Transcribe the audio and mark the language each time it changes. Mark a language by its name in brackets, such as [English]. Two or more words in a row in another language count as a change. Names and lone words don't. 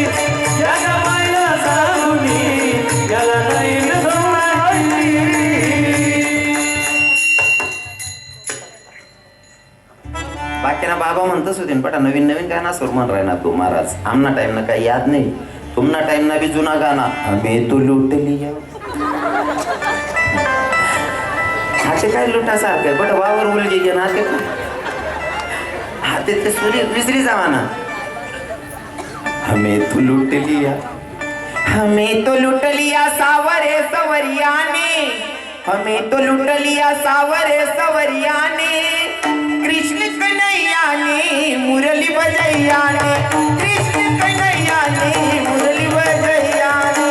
[Marathi] याच्या मायला सांगुनी याला नाही सोडायची. [Ahirani] बाकीना बाबा म्हणतच होते पटा नवीन नवीन गाणं सुर म्हण राहिना तू महाराज आमना टाइम ना काही याद नाही तुमना टाइम ना भी जुना गाना [Hindi] हमें तो लूट लिया. [Ahirani] हाते काय लुटासारखं बट वावर उलजी गे ना ते हाते ते सुरी विसरी जावा ना. [Hindi] हमें तो लूट लिया हमें तो लूट लिया सावरे सवरिया ने हमें तो लूट लिया सावरे सवरिया ने कृष्ण कन्हैया ने मुरली बजैया ने कृष्ण कन्हैया ने मुरली बजैया ने